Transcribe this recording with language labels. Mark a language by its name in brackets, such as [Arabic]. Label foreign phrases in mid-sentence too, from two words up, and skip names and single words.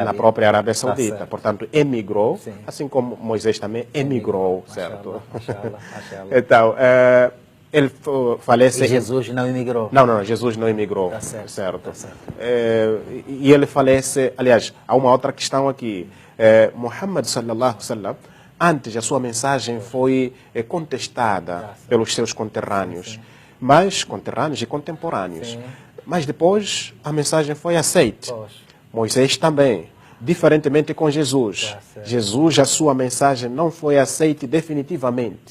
[Portuguese] Na própria Arábia Saudita. certo. Portanto, emigrou, Sim. assim como Moisés também emigrou, certo? [Arabic] ما شاء الله، ما شاء الله. [Portuguese] Então, ele falece... E Jesus não emigrou. Não, Jesus não emigrou. Tá certo, tá certo. E ele falece... Aliás, há uma outra questão aqui. Muhammad [Arabic] صلى الله عليه وسلم, [Portuguese] antes a sua mensagem foi contestada pelos seus conterrâneos, mas conterrâneos e contemporâneos. Sim. Mas depois a mensagem foi aceita. Poxa. Moisés também. Diferentemente com Jesus. Tá certo. Jesus, a sua mensagem não foi aceita definitivamente